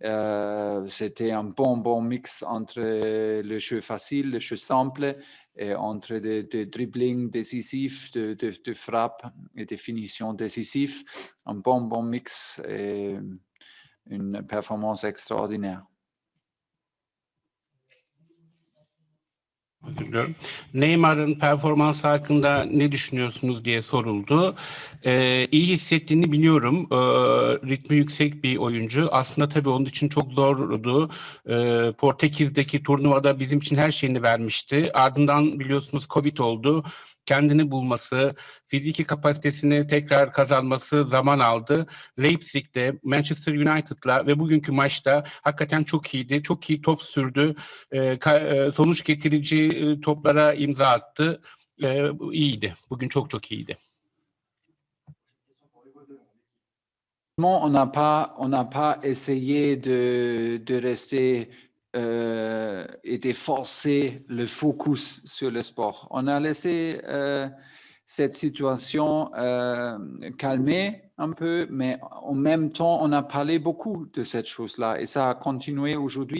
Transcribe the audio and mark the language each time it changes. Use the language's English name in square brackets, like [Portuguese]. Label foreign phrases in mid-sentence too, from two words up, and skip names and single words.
[French] C'était un bon mix entre le jeu facile, le jeu simple, et entre de dribbling décisif, de frappe et de finition décisif. Un bon mix et une performance extraordinaire. [Turkish] Özür diliyorum. Neymar'ın performansı hakkında ne düşünüyorsunuz diye soruldu. İyi hissettiğini biliyorum. Ritmi yüksek bir oyuncu. Aslında tabii onun için çok zordu. Portekiz'deki turnuvada bizim için her şeyini vermişti. Ardından biliyorsunuz Covid oldu. Kendini bulması, fiziki kapasitesini tekrar kazanması zaman aldı. Leipzig'te, Manchester United'la ve bugünkü maçta hakikaten çok iyiydi. Çok iyi top sürdü. Sonuç getirici toplara imza attı. İyiydi. Bugün çok iyiydi. [French] On n'a pas essayé de rester et de forcer le focus sur le sport. On a laissé cette situation calmer un peu, mais en même temps, on a parlé beaucoup de cette chose-là et ça a continué aujourd'hui.